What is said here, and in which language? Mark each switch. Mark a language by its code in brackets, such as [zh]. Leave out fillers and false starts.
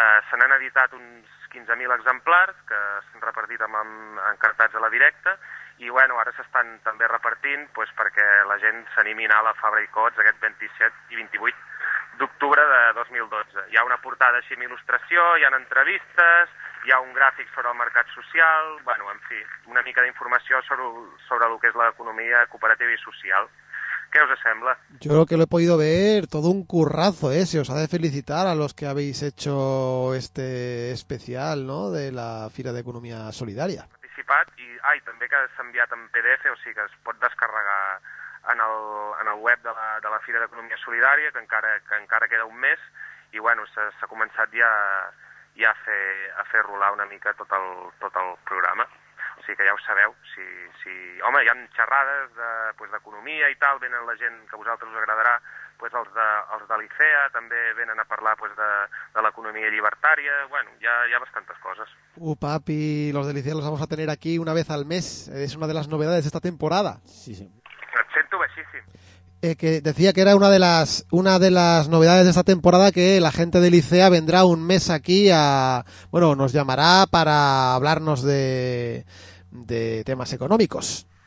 [ca] Se n'han editat uns 15.000 exemplars que s'han repartit amb encartats a la directa i, bueno, ara s'estan també repartint pues, perquè la gent s'animi a la Fabra i Cots aquest 27 i 28 d'octubre de 2012. Hi ha una portada així amb il·lustració, hi ha entrevistes, hi ha un gràfic sobre el mercat social, bueno, en fi, una mica d'informació sobre el que és l'economia cooperativa i social. ¿Qué os sembla? [es] Yo creo que lo he podido ver, todo un currazo, ¿eh? Se os ha de felicitar a los que habéis hecho este especial, ¿no?, de la Fira de Economía Solidaria. [ca] Participat [es] y también [ca] que s'ha enviat en PDF, o sigui que es pot descarregar en el web de la Fira de Economía Solidaria, que encara queda un mes, y bueno, s'ha començat ja a fer rolar una mica tot el programa. sí que ja ho sabeu. Sí, sí. Home, hi ha xerrades de, pues, d'economia i tal, venen la gent que a vosaltres us agradarà, pues, els de l'ICEA també venen a parlar, pues, de l'economia llibertària, bueno, hi ha bastantes coses. [es] Papi, los de l'ICEA los vamos a tener aquí una vez al mes, es una de las novedades de esta temporada. Sí, sí. [ca] Et sento baixíssim. [es] Que decía que era una de las novedades de esta temporada, que la gente de Licea vendrá un mes aquí a, bueno, nos llamará para hablarnos de temas económicos.